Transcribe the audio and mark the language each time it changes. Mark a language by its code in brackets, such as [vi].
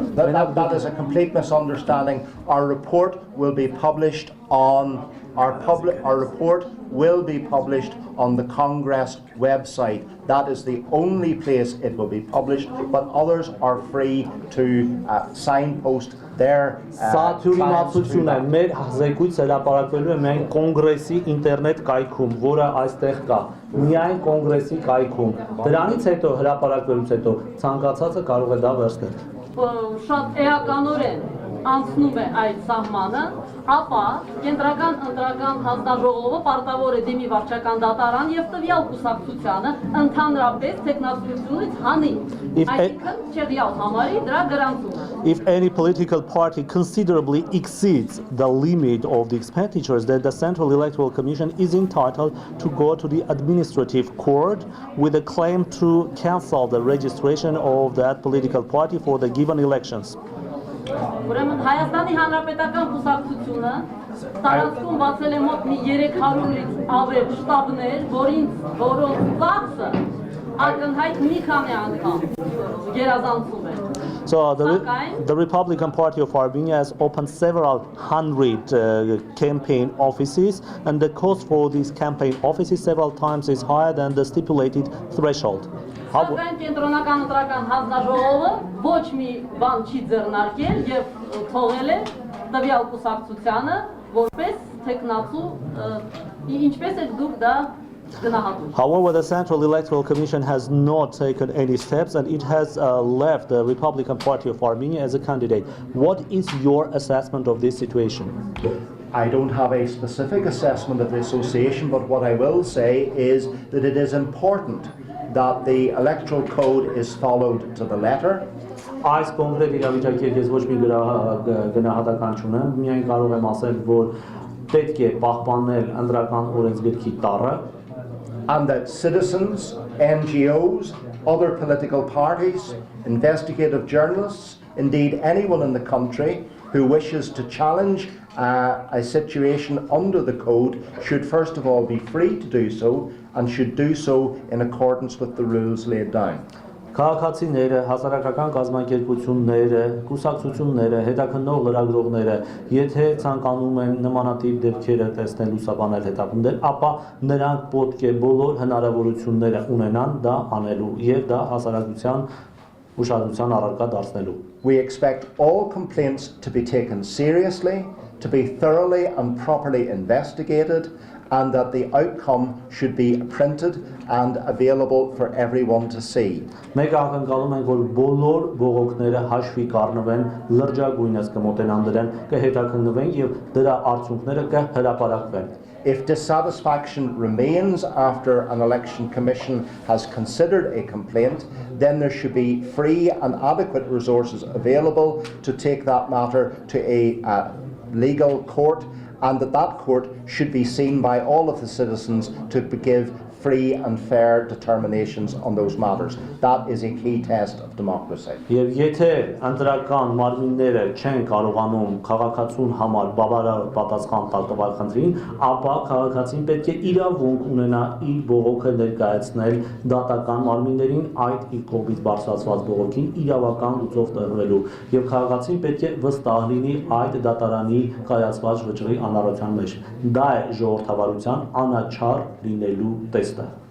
[en] That is a complete misunderstanding. Our report will be published on our report will be published on the Congress website. That is the only place it will be published, but others are free to signpost their [hy] Սաթյուրիմացություն է, մեր զեկույցը հրապարակվելու է միայն կոնգրեսի ինտերնետ կայքում, որը այստեղ կա, միայն կոնգրեսի կայքում։ Դրանից հետո հրապարակվելուց հետո ցանկացածը կարող է դա վերցնել։ Շատ էականորեն անցնում է այդ սահմանը, ապա կենտրական ընտրական հանձնաժողովը պարտավոր է դիմի վարչական դատարան եւ տվյալ կուսակցությանը ընդհանրապես տեխնացությունից հանի։ Այսինքն չեղյալ համարի դրա գրանցումը։ [en] If any political party considerably exceeds the limit of the expenditures, then the Central Electoral Commission is entitled to go to the administrative court with a claim to cancel the registration of that political party for the given elections. [hy] Ուրեմն Հայաստանի Հանրապետական կուսակցությունը տարածքում բացել է մոտ մի 300-ից ավել շտաբներ, որոնց ծախսը ակնհայտ մի քանի անգամ գերազանցում է։ [en] So the Republican Party of Armenia has opened several hundred campaign offices, and the cost for these campaign offices several times is higher than the stipulated threshold. [hy] Սակայն կենտրոնական ընտրական հանձնաժողովը ոչ մի բան չի ձեռնարկել եւ թողել է տվյալ կուսակցությանը որպես տեխնացու ինչպես է դուք դա գնահատում։ [en] However, the Central Electoral Commission has not taken any steps, and it has left the Republican Party of Armenia as a candidate. What is your assessment of this situation? I don't have a specific assessment of the association, but what I will say is that it is important that the electoral code is followed to the letter. [hy] Այս կոնկրետ իրավիճակի հետ ես ոչ մի գնահատական չունեմ, միայն կարող եմ ասել, որ պետք է պահպանել ընտրական օրենսգրքի տառը, [en] and that citizens, NGOs, other political parties, investigative journalists, indeed anyone in the country who wishes to challenge a situation under the code should first of all be free to do so, and should do so in accordance with the rules laid down. [hy] Քաղաքացիները, հասարակական կազմակերպությունները, կուսակցությունները, հետաքննող լրագրողները, եթե ցանկանում են նմանատիպ դեպքերը տեսնել, լուսաբանել, հետապնդել, ապա նրանք պետք է բոլոր հնարավորությունները ունենան դա անելու եւ դա հասարակության ուշադրության առարկա դարձնելու։ [en] We expect all complaints to be taken seriously, to be thoroughly and properly investigated, and that the outcome should be printed and available for everyone to see. [hy] Մենք ակնկալում ենք, որ բոլոր բողոքները հաշվի կառնվեն, լրջագույնս կմոտենան դրան, կհետաքննվեն եւ դրա արդյունքները կհրապարակվեն։ [en] If dissatisfaction remains after an election commission has considered a complaint, then there should be free and adequate resources available to take that matter to a legal court, and that court should be seen by all of the citizens to give free and fair determinations on those matters. That is a key test of democracy. [hy] Եվ եթե ընտրական մարմինները չեն կարողանում քաղաքացուն համար բավարար պատասխան տալ տվյալ խնդրին, ապա քաղաքացին պետք է իրավունք ունենա իր բողոքը ներկայացնել դատական մարմիններին այդ իր կողմից բարձրացված բողոքին իրավական լուծով տրվելու, եւ քաղաքացին պետք է վստահ լինի այդ դատարանի կայացված վճռի անառության մեջ։ Դա է ժողովրդավարության անաչառ լինելու տեսքը։